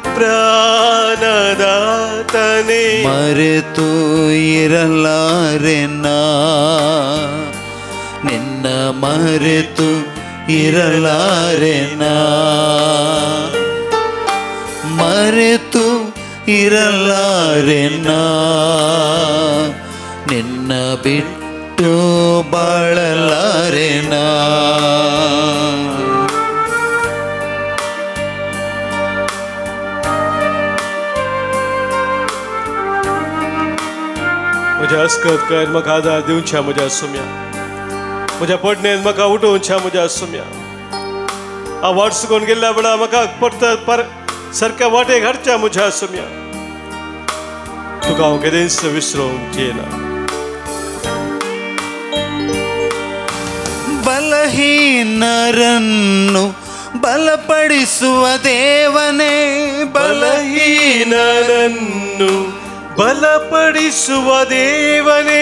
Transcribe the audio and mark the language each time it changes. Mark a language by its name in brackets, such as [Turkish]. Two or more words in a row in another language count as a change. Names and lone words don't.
[Kannada] ಪ್ರಾಣದಾತನೆ ಮರೆತು ಇರಲಾರೆನಾ, ನಿನ್ನ ಮರೆತು ಇರಲಾರೆನಾ, ಮರೆತು ಇರಲಾರೆನಾ, ನಿನ್ನ ಬಿಟ್ಟು ಬಾಳಲಾರೆನಾ. [Konkani] म्हज्या अस्कतकायेन म्हाका आदार दिवच्या म्हज्या सोम्या, म्हज्या पडणेन म्हाका उठोवच्या म्हज्या सोम्या. हांव वाट चुकोवन गेल्ल्या वेळार म्हाका परत सारक्या वाटेक हाडच्या म्हज्या सोम्या. तुका हांव केदेंच विसरूंक येना. [Kannada] ಬಲಹೀನರನ್ನು ಬಲಪಡಿಸುವ ದೇವನೇ, ಬಲಹೀನರನ್ನು ಬಲಪಡಿಸುವ ದೇವನೇ,